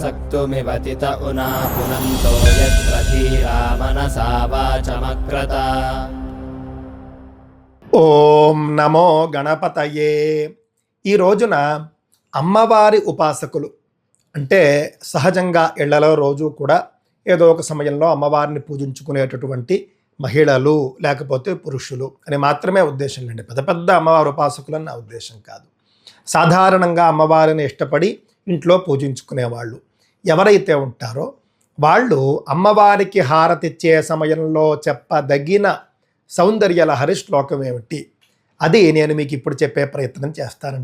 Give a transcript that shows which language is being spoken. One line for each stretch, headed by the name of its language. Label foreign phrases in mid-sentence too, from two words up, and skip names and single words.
Sanskrit: मृत्युमिवतित उना पुनन्तो यत्र धीरा मनसा वाचमक्रत। ఓం నమో గణపతయే.
Telugu: ఈ రోజున అమ్మవారి ఉపాసకులు అంటే సహజంగా ఇళ్లలో రోజు కూడా ఏదో ఒక సమయంలో అమ్మవారిని పూజించుకునేటటువంటి మహిళలు లేకపోతే పురుషులు అని మాత్రమే ఉద్దేశం లేండి. పెద్ద పెద్ద అమ్మవారి ఉపాసకులు అని నా ఉద్దేశం కాదు. సాధారణంగా అమ్మవారిని ఇష్టపడి ఇంట్లో పూజించుకునేవాళ్ళు ఎవరైతే ఉంటారో వాళ్ళు అమ్మవారికి హారతిచ్చే సమయంలో చెప్పదగిన సౌందర్యలహరి శ్లోకం ఏమిటి, అది నేను మీకు ఇప్పుడు చెప్పే ప్రయత్నం చేస్తానండి.